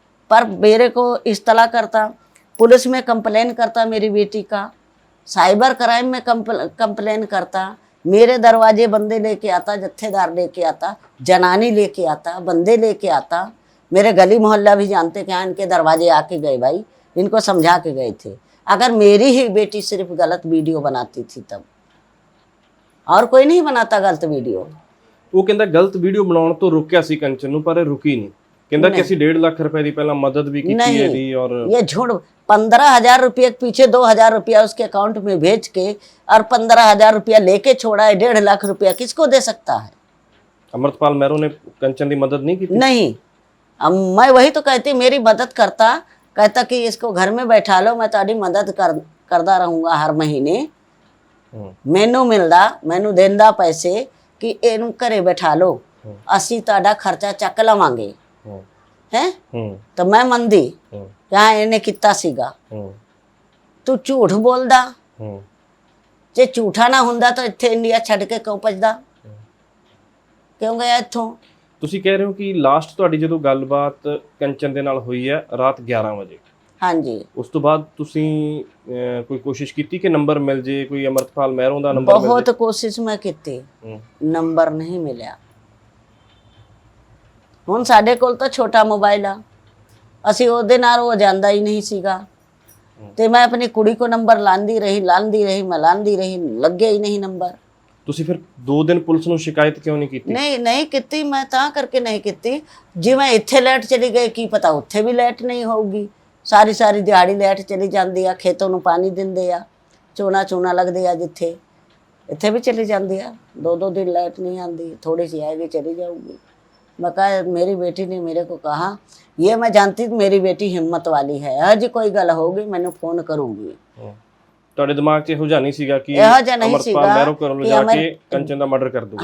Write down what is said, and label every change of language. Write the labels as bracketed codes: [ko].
[hi] पर मेरे को इस्तला करता, पुलिस में कंप्लेन करता मेरी बेटी का, साइबर क्राइम में कंप्लेन करता, मेरे दरवाजे बंदे लेके आता, जत्थेदार लेके आता, जनानी लेके आता, बंदे लेके आता। मेरे गली मोहल्ला भी जानते कि हाँ इनके दरवाजे आके गए भाई, इनको समझा के गए थे। अगर मेरी ही बेटी सिर्फ गलत वीडियो बनाती थी तब, और कोई नहीं बनाता गलत वीडियो। [pa] ਉਹ ਕਹਿੰਦਾ ਗਲਤ ਵੀਡੀਓ ਬਣਾਉਣ ਤੋਂ ਰੁਕਿਆ ਸੀ ਕੰਚਨ ਨੂੰ, ਪਰ ਇਹ ਰੁਕੀ ਨਹੀਂ। ਕਹਿੰਦਾ ਕਿ ਅਸੀਂ 1.5 ਲੱਖ रुपए ਦੀ ਪਹਿਲਾਂ मदद भी की थी ਇਹਦੀ। [hi] और ये झूठ, 15,000 रुपये के पीछे 2,000 रुपया उसके अकाउंट में भेज के और 15,000 रुपया लेके छोड़ा है, 1.5 लाख रुपया किसको दे सकता है? अमृतपाल मैरो ने कंचन की मदद नहीं की थी? नहीं। अब मैं वही तो कहती, मेरी मदद करता, कहता कि इसको घर में बैठा लो, मैं ताड़ी मदद करदा रहूँगा हर महीने, मैनू मिलदा, मैनू देंदा पैसे कि इनू घरे बैठा लो, असी ताड़ा खर्चा चक लवांगे है। [pa] तो मैं मंदी हाँ इन्हें किता सीगा। तू झूठ बोलदा, जे झूठा ना हुंदा तो इत्थे इंडिया छड़ के क्यों भजदा, क्यों गया इत्थों? ਤੁਸੀਂ ਕਹਿ ਰਹੇ ਹੋ ਕਿ ਲਾਸਟ ਤੁਹਾਡੀ ਜਦੋਂ ਗੱਲਬਾਤ ਕੰਚਨ ਦੇ ਨਾਲ ਹੋਈ ਹੈ ਰਾਤ 11 ਵਜੇ, ਹਾਂਜੀ, ਉਸ ਤੋਂ ਬਾਅਦ ਤੁਸੀਂ ਕੋਈ ਕੋਸ਼ਿਸ਼ ਕੀਤੀ ਕਿ ਨੰਬਰ ਮਿਲ ਜੇ, ਕੋਈ ਅਮਰਤਪਾਲ ਮਹਿਰੋਂ ਦਾ ਨੰਬਰ ਮਿਲ ਜੇ? ਬਹੁਤ ਕੋਸ਼ਿਸ਼ ਮੈਂ ਕੀਤੀ, ਨੰਬਰ ਨਹੀਂ ਮਿਲਿਆ। ਹੁਣ ਸਾਡੇ ਕੋਲ ਤਾਂ ਛੋਟਾ ਮੋਬਾਈਲ ਆ, ਅਸੀਂ ਉਹਦੇ ਨਾਲ ਉਹ ਜਾਂਦਾ ਹੀ ਨਹੀਂ ਸੀਗਾ, ਤੇ ਮੈਂ ਆਪਣੀ ਕੁੜੀ ਕੋ ਨੰਬਰ ਲਾਂਦੀ ਰਹੀ ਮੈਂ ਲਾਂਦੀ ਰਹੀ, ਲੱਗੇ ਹੀ ਨਹੀਂ ਨੰਬਰ। ਤੁਸੀਂ ਫਿਰ 2 ਦਿਨ ਪੁਲਿਸ ਨੂੰ ਸ਼ਿਕਾਇਤ ਕਿਉਂ ਨਹੀਂ ਕੀਤੀ? ਨਹੀਂ ਕੀਤੀ, ਮੈਂ ਤਾਂ ਕਰਕੇ ਨਹੀਂ ਕੀਤੀ, ਜਿਵੇਂ ਇੱਥੇ ਲਾਈਟ ਚਲੀ ਗਈ ਕੀ ਪਤਾ ਉੱਥੇ ਵੀ ਲਾਈਟ ਨਹੀਂ ਹੋਊਗੀ। ਸਾਰੀ ਦਿਹਾੜੀ ਲਾਈਟ ਚਲੀ ਜਾਂਦੀ ਆ, ਖੇਤੋਂ ਨੂੰ ਪਾਣੀ ਦਿੰਦੇ ਆ, ਚੋਣਾ ਲੱਗਦੇ ਆ ਜਿੱਥੇ, ਇੱਥੇ ਵੀ ਚਲੀ ਜਾਂਦੀ ਆ। [hi] 2 दिन लाइट नहीं आती, थोड़ी सी आएगी चली जाऊगी। मैं कहा, मेरी बेटी ने मेरे को कहा, ये मैं जानती मेरी बेटी हिम्मत वाली है, आज कोई गल होगी मैंने फोन करूंगी। [pa] ਤੁਹਾਡੇ ਦਿਮਾਗ 'ਚ ਇਹੋ ਜਿਹਾ ਨਹੀਂ ਸੀਗਾ ਕਿ ਇਹੋ ਜਿਹਾ ਨਹੀਂ ਸੀਗਾ ਅਮਰਤਪਾਲ ਮਹਿਰੋਂ ਘਰੋਂ ਲਿਜਾ ਕੇ ਕੰਚਨ ਦਾ ਮਰਡਰ ਕਰ ਦੂਗਾ?